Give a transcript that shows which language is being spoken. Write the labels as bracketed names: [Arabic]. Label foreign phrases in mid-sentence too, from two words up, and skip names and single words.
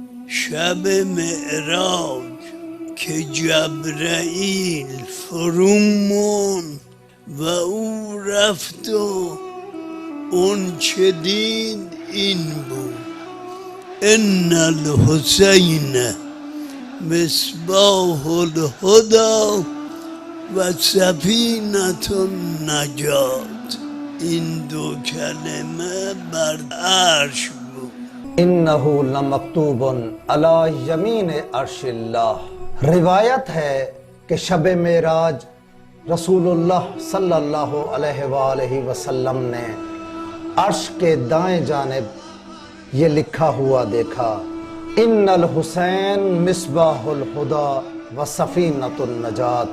[Persian] شب معراج که جبرائیل فرومون و او رفت و اون چه دید این بود: [Arabic] ان الحسین مصباح الهدی و سفینة النجات. [Persian] این دو کلمه بر عرش بود. [Arabic] انہو لمکتوب علی یمین عرش اللہ۔ [Urdu] روایت ہے کہ شب معراج رسول اللہ [Arabic] صلی اللہ علیہ وآلہ وسلم [Urdu] نے عرش کے دائیں جانب یہ لکھا ہوا دیکھا: [Arabic] ان الحسین مصباح الہدی و سفینۃ النجات۔